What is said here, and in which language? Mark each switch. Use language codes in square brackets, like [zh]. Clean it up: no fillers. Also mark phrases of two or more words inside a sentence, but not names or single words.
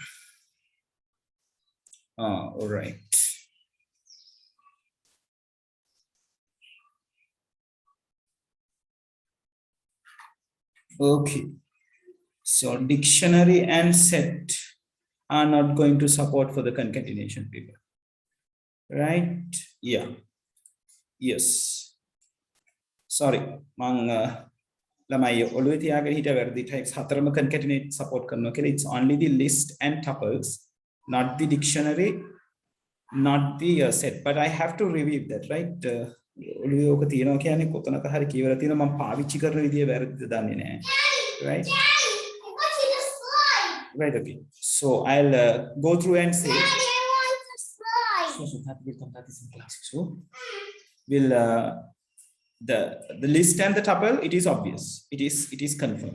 [en] All right. Okay. So dictionary and set are not going to support for the concatenation paper. Right? Yeah. Yes. Sorry. [si] ළමයි ඔළුවේ තියාගෙන හිට වැරදි types හතරම [en] concatenate support [si] කරනවා කියලා. [en] It's only the list and tuples, not the dictionary, not the set. But I have to review that, right? [si] ඔළුවේ ඔක තියනවා කියන්නේ කොතනක හරි කියවලා තියෙනවා මම පාවිච්චි කරන විදිය වැරදිද දන්නේ නැහැ. [en] Right? Right, okay. So I'll go through and say. So that will come that is in class. So we'll the list and the tuple, it is obvious. It is confirmed.